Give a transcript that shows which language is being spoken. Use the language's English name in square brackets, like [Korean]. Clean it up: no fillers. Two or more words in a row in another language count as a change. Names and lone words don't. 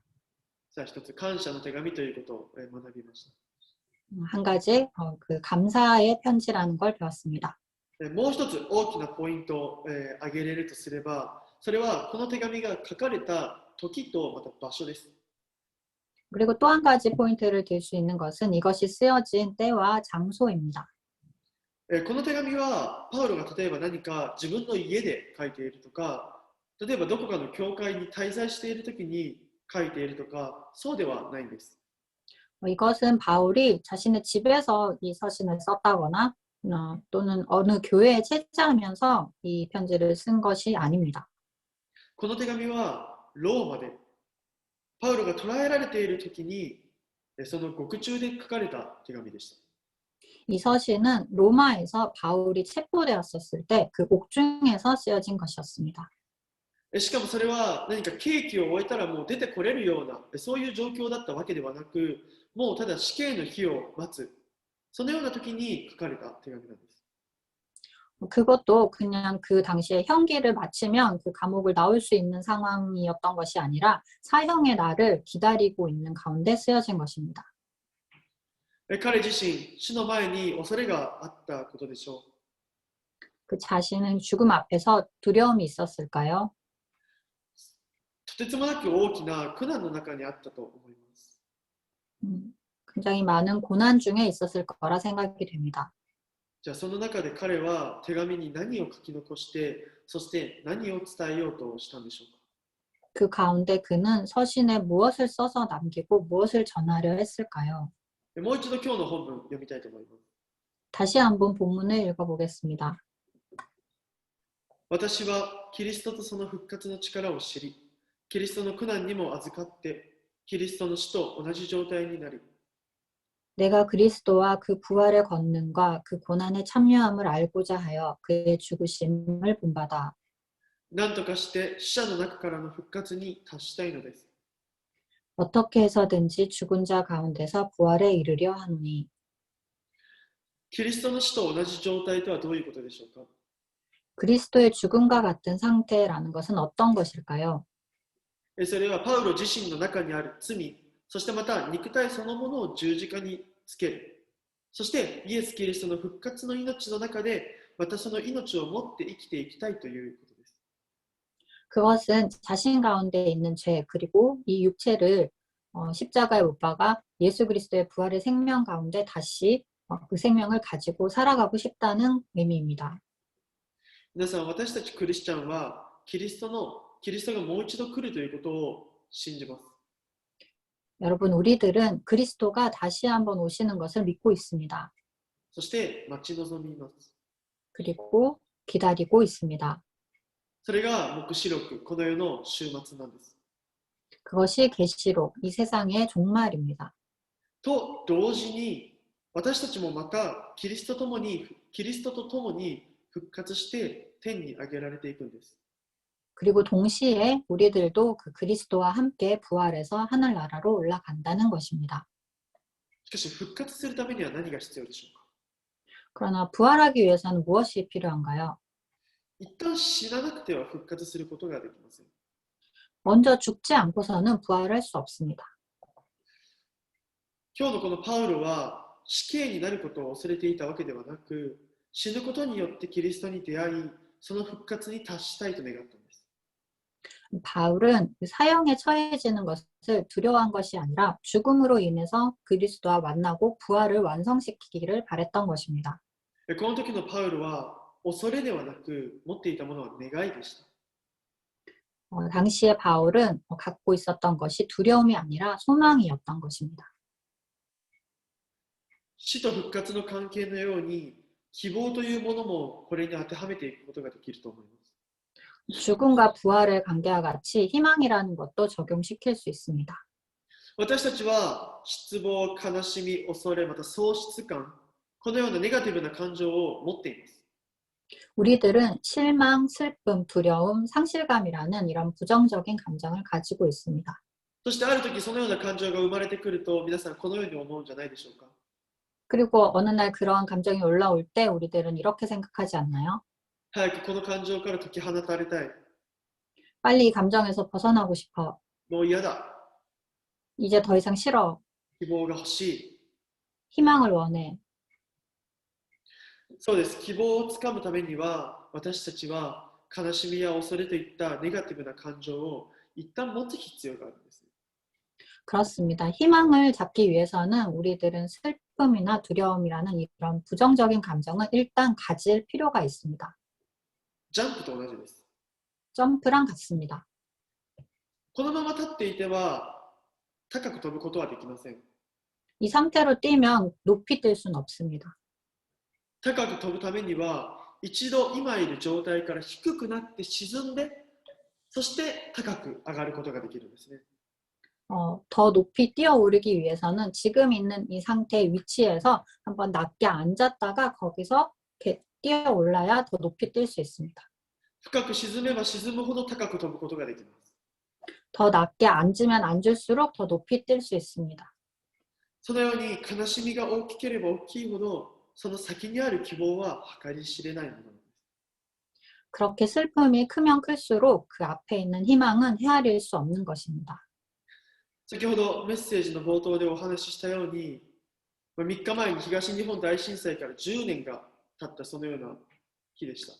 [Japanese] さあ一つ感謝の手紙ということを学びました。 [Korean] 한 가지 그 감사의 편지라는 걸 배웠습니다. [Japanese] もう一つ大きなポイントを挙げれるとすれば、それはこの手紙が書かれた時とまた場所です。 [Korean] 그리고 또 한 가지 포인트를 들 수 있는 것은 이것이 쓰여진 때와 장소입니다. [Japanese] この手紙はパウロが例えば何か自分の家で書いているとか、例えばどこかの教会に滞在している時に書いているとか、そうではないんです。 [Korean] 이것은 바울이 자신의 집에서 이 서신을 썼다거나 또는 어느 교회에 체제하면서 이 편지를 쓴 것이 아닙니다. [Japanese] この手紙はローマでパウロが捕らえられている時にその獄中で書かれた手紙でした。 [Korean] 이 서신은 로마에서 바울이 체포되었을 때 그 옥중에서 쓰여진 것이었습니다. [Japanese] しかもそれは何か刑期を終えたらもう出てこれるようなそういう状況だったわけではなく、もうただ死刑の日を待つそのような時に書かれた手紙なんです。 [Korean] 그것도 그냥 그 당시에 형기를 마치면 그 감옥을 나올 수 있는 상황이었던 것이 아니라 사형의 날을 기다리고 있는 가운데 쓰여진 것입니다. [Japanese] 彼自身、死の前に恐れがあったことでしょう。 [Korean] 그 자신은 죽음 앞에서 두려움이 있었을까요? [Japanese] とてつもなく大きな苦難の中にあったと思います。 [Korean] 굉장히 많은 고난 중에 있었을 거라 생각이 됩니다. [Japanese] じゃあその中で彼は手紙に何を書き残して、そして何を伝えようとしたんでしょうか。 [Korean] 그 가운데 그는 서신에 무엇을 써서 남기고 무엇을 전하려 했을까요? [Japanese] もう一度今日の本文読みたいと思います。 [Korean] 다시 한번 본문을 읽어보겠습니다. [Japanese] 私はキリストとその復活の力を知り、キリストの苦難にも預かって、キリストの死と同じ状態になり、 [Korean] 내가 그리스도와 그 부활의 권능과 그 고난의 참여함을 알고자 하여 그의 죽으심을 본받아 [Japanese] 何とかして死者の中からの復活に達したいのです。 [Korean] 어떻게 해서든지 죽은 자 가운데서 부활에 이르려 하노니 [Japanese] キリストの死と同じ状態とはどういうことでしょうか。 [Korean] 그리스도의 죽음과 같은 상태라는 것은 어떤 것일까요? [Japanese] それはパウロ自身の中にある罪、そしてまた肉体そのものを十字架につける。そしてイエス・キリストの復活の命の中で、またその命を持って生きていきたいということです。 [Korean] 그것은 자신 가운데 있는 죄 그리고 이 육체를 십자가에 못 박아 예수 그리스도의 부활의 생명 가운데 다시 그 생명을 가지고 살아가고 싶다는 의미입니다. [Japanese] 皆さん、私たちクリスチャンはキリストがもう一度来るということを信じます。 [Korean] 여러분, 우리들은 그리스도가 다시 한번 오시는 것을 믿고 있습니다. [Japanese] そして待ち望みます。 [Korean] 그리고 기다리고 있습니다. [Japanese] それが黙示録、この世の終末なんです。 [Korean] 그것이 계시록, 이 세상의 종말입니다. [Japanese] と同時に、私たちもまたキリストと共に復活して天に上げられていくんです。 [Korean] 그리고 동시에 우리들도 그 그리스도와 함께 부활해서 하늘나라로 올라간다는 것입니다. [Japanese] しかし復活するためには何が必要でしょうか。 [Korean] 그러나 부활하기 위해서는 무엇이 필요한가요? [Japanese] 一旦死ななくては復活することができません。 [Korean] 먼저 죽지 않고서는 부활할 수 없습니다. [Japanese] 今日のこのパウロは死刑になることを恐れていたわけではなく、死ぬことによってキリストに出会い、その復活に達したいと願ったんです。 [Korean] 바울은 사형에 처해지는 것을 두려워한 것이 아니라 죽음으로 인해서 그리스도와 만나고 부활을 완성시키기를 바랬던 것입니다. [Japanese] この時のパウロは恐れではなく持っていたものは願いでした。 [Korean] 당시에 바울은 갖고 있었던 것이 두려움이 아니라 소망이었던 것입니다. [Japanese] 死と復活の関係のように希望というものもこれに当てはめていくことができると思います。 [Korean] 죽음과 부활의 관계와 같이 희망이라는 것도 적용시킬 수 있습니다. [Japanese] 私たちは失望、悲しみ、恐れ、また喪失感、このようなネガティブな感情を持っています。 [Korean] 우리들은 실망, 슬픔, 두려움, 상실감이라는 이런 부정적인 감정을 가지고 있습니다. [Japanese] そしてある時そのような感情が生まれてくると皆さんこのように思うんじゃないでしょうか。 [Korean] 그리고 어느 날 그러한 감정이 올라올 때 우리들은 이렇게 생각하지 않나요? [Japanese] 早くこの感情から解き放たれたい。 [Korean] 빨리 이 감정에서 벗어나고 싶어. [Japanese] もう嫌だ。 [Korean] 이제 더 이상 싫어. [Japanese] 希望が欲しい。 [Korean] 희망을 원해. [Japanese] そうです。希望をつかむためには私たちは悲しみや恐れといったネガティブな感情を一旦持つ必要があるんです。 [Korean] 그렇습니다. 희망을 잡기 위해서는 우리들은 슬픔이나 두려움이라는 이런 부정적인 감정을 일단 가질 필요가 있습니다. [Japanese] ジャンプと同じです。 [Korean] 점프랑 같습니다. [Japanese] このまま立っていては高く飛ぶことはできません。 [Korean] 이 상태로 뛰면 높이 뛸 수는 없습니다. [Japanese] 高く飛ぶためには一度今いる状態から低くなって沈んで、そして高く上がることができるんですね。 [Korean] 더 높이 뛰어오르기 위해서는 지금 있는 이 상태의 위치에서 한번 낮게 앉았다가 거기서 이렇게 뛰어올라야 더 높이 뛸 수 있습니다. [Japanese] 深く沈めば沈むほど高く飛ぶことができます。 [Korean] 더 낮게 앉으면 앉을수록 더 높이 뛸 수 있습니다. [Japanese] そのように悲しみが大きければ大きいほど、その先にある希望は計り知れないものです。 [Korean] 그렇게 슬픔이 크면 클수록 그 앞에 있는 희망은 헤아릴 수 없는 것입니다. [Japanese] 先ほどメッセージの冒頭でお話ししたように、3日前に東日本大震災から10年が経ったそのような日でした。